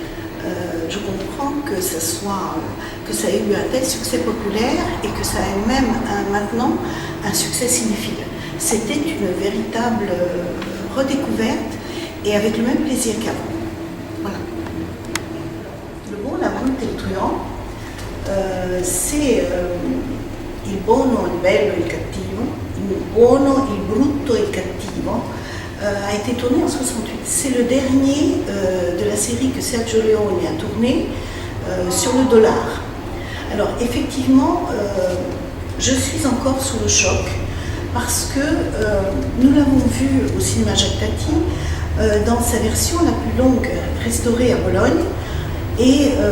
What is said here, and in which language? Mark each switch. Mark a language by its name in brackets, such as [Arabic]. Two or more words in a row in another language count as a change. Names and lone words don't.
[French] Je comprends comprend que ça ait eu un tel succès populaire et que ça ait même maintenant un succès cinéphile. C'était une véritable redécouverte et avec le même plaisir qu'avant. Voilà. Le bon, la brute et le truand, c'est [Italian] il buono, il bello, il cattivo, il buono, il brutto e il cattivo, [French] a été tourné en 68. C'est le dernier de la série que Sergio Leone a tourné sur le dollar. Alors effectivement, je suis encore sous le choc parce que nous l'avons vu au cinéma Jacques Tati dans sa version la plus longue restaurée à Bologne et